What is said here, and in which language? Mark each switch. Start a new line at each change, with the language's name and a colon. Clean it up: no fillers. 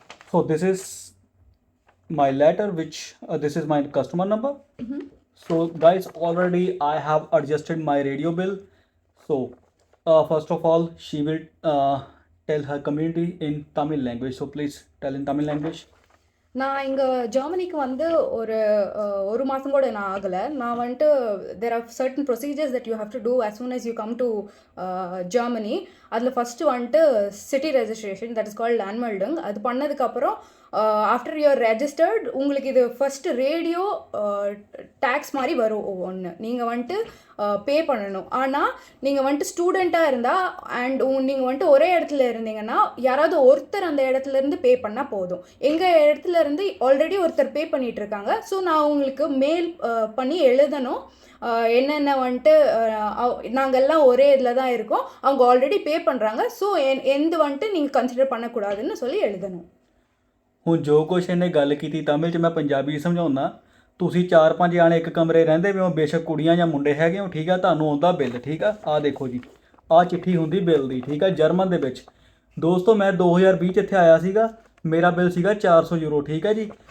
English: So this is my letter, which this is my customer number. So guys, already I have adjusted my radio bill. So first of all, she will tell her community in Tamil language. So please tell in Tamil language.
Tamil: நான் இங்கே ஜெர்மனிக்கு வந்து ஒரு மாதம் கூட நான் ஆகலை. நான் வந்துட்டு
English: There are certain procedures that you have to do as soon as you come to Germany.
Tamil: அதில் ஃபஸ்ட்டு வந்துட்டு
English: City registration, that is called land melting.
Tamil: அது பண்ணதுக்கப்புறம்
English: after you are registered
Tamil: உங்களுக்கு இது ஃபஸ்ட்டு ரேடியோ டேக்ஸ் மாதிரி வரும் ஒன்று. நீங்கள் வந்துட்டு பே பண்ணணும். ஆனால் நீங்கள் வந்துட்டு ஸ்டூடெண்ட்டாக இருந்தால் அண்ட் நீங்கள் வந்துட்டு ஒரே இடத்துல இருந்தீங்கன்னா யாராவது ஒருத்தர் அந்த இடத்துலேருந்து பே பண்ணால் போதும். எங்கள் இடத்துல இருந்து ஆல்ரெடி ஒருத்தர் பே பண்ணிகிட்டு இருக்காங்க. ஸோ நான் உங்களுக்கு மெயில் பண்ணி எழுதணும் என்னென்ன வந்துட்டு நாங்கள் எல்லாம் ஒரே இதில் தான் இருக்கோம், அவங்க ஆல்ரெடி பே பண்ணுறாங்க, ஸோ எந்த வந்துட்டு நீங்கள் கன்சிடர் பண்ணக்கூடாதுன்னு சொல்லி எழுதணும்.
Punjabi: ਹੁਣ ਜੋ ਕੁਛ ਇਹਨੇ ਗੱਲ ਕੀਤੀ ਤਮਿਲ 'ਚ ਮੈਂ ਪੰਜਾਬੀ ਸਮਝਾਉਣਾ. ਤੁਸੀਂ 4-5 ਜਾਣੇ ਇੱਕ ਕਮਰੇ ਰਹਿੰਦੇ ਵੀ ਹੋ, ਬੇਸ਼ੱਕ ਕੁੜੀਆਂ ਜਾਂ ਮੁੰਡੇ ਹੈਗੇ ਹੋ, ਠੀਕ ਆ, ਤੁਹਾਨੂੰ ਆਉਂਦਾ ਬਿੱਲ, ਠੀਕ ਆ. ਆਹ ਦੇਖੋ ਜੀ, ਆਹ ਚਿੱਠੀ ਹੁੰਦੀ ਬਿੱਲ ਦੀ, ਠੀਕ ਆ, ਜਰਮਨ ਦੇ ਵਿੱਚ. ਦੋਸਤੋ ਮੈਂ 2020 'ਚ ਇੱਥੇ ਆਇਆ ਸੀਗਾ, ਮੇਰਾ ਬਿੱਲ ਸੀਗਾ 400 ਯੂਰੋ, ਠੀਕ ਹੈ ਜੀ.